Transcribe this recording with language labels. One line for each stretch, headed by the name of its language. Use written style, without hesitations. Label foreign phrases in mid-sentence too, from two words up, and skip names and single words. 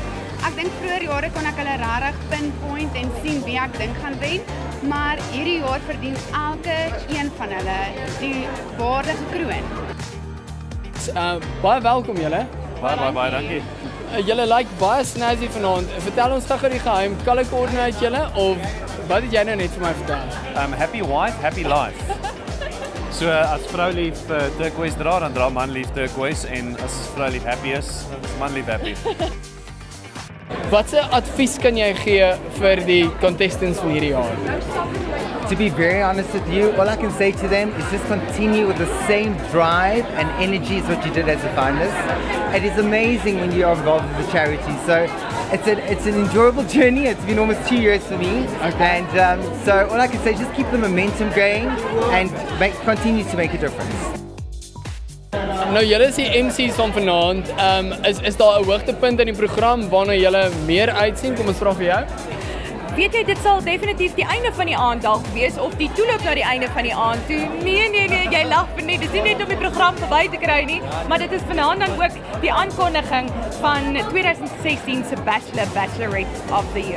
Afrikaans: Ek dink vroeër jare kon ek hulle regtig pinpoint en sien wie ek dink gaan wen, maar hierdie jaar verdien elke een van hulle die waardige kroon. Baie welkom julle. Baie dankie. Julle lyk baie snazzy vanaand. Vertel ons gou die geheim,
English: color coordinate
Afrikaans: julle of wat het jy nou net vir my vertel?
English: Happy wife, happy life.
Afrikaans: So as vrou lief turquoise dra, dan dra man lief turquoise en as vrou lief happy is, dan is man lief happy. Watse advies kan jy gee vir die contestants van hierdie jaar?
English: To be very honest with you, all I can say to them is just continue with the same drive and energy as what you did as a finalist. It is amazing when you're involved with the charity. So it's an enjoyable journey. It's been almost 2 years for me. Okay. And so all I can say is just keep the momentum going and continue to make a difference.
Afrikaans: Nou julle is die MC's van vanaand. Is daar 'n hoogtepunt in die program waarna julle meer uitsien? Kom ons vra vir jou. Weet jy, dit sal definitief die einde van die aand dalk wees of die toeloop na die einde van die aand toe. Nee, jy lag vir net. Dis nie net om die program verby te kry nie, maar dit is vanaand dan ook die aankondiging van 2016 se Bachelorette of the Year.